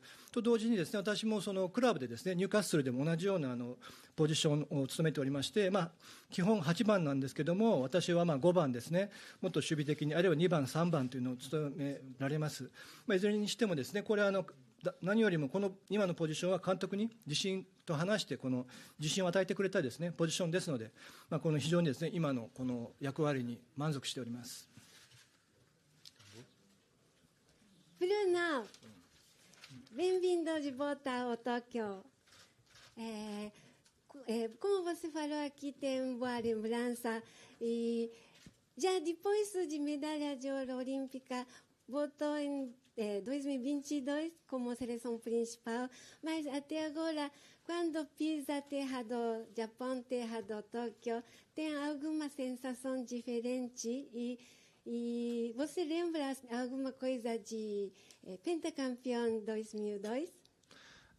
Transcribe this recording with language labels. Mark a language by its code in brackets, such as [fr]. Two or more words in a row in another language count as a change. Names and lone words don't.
[ja] と同時にですね私もそのクラブでですねニューカッスルでも同じようなポジションを務めておりまして、基本8番なんですけども、私は5番ですね、もっと守備的にあるいは2番3番というのを務められます。いずれにしてもですねこれは何よりもこの今のポジションは監督に自信と話してこの自信を与えてくれたですねポジションですので、この非常にですね今のこの役割に満足しております。 [pt] Bruno, bem-vindo de volta ao Tóquio. Como você falou aqui, tem boa lembrança. E já depois de medalha de ouro olímpica, voltou em 2022 como seleção principal, mas até agora, quando pisa a terra do Japão, terra do Tóquio, tem alguma sensação diferente e você lembra alguma coisa de pentacampeão 2002?